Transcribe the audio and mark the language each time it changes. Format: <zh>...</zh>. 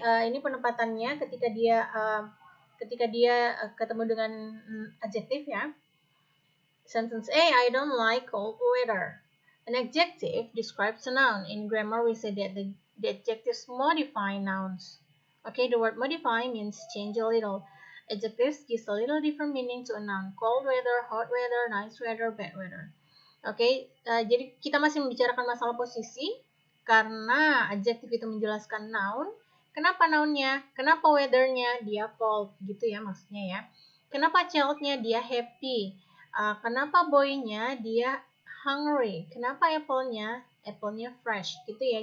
<id>Ini penempatannya ketika dia ketemu dengan adjective ya.</id> <en>Sentence A, I don't like cold weather. An adjective describes a noun. In grammar, we say that the adjectives modify nouns. Okay, the word modify means change a little. Adjectives gives a little different meaning to a noun. Cold weather, hot weather, nice weather, bad weather.</en> <id>Oke, jadi kita masih membicarakan masalah posisi karena adjective itu menjelaskan noun. Kenapa nounnya? Kenapa weathernya? Dia cold, gitu ya maksudnya ya. Kenapa childnya? Dia happy. Kenapa boy-nya dia hungry? Kenapa apple-nya fresh gitu ya.</id>